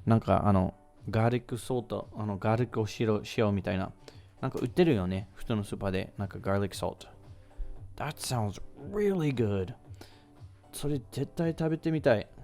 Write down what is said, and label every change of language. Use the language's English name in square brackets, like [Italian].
[Japanese] なんかガーリックソート、ガーリックを塩みたいな。なんか売ってるよね。普通のスーパーで。なんか [English] garlic salt. That sounds really good. [Japanese] それ絶対食べてみたい。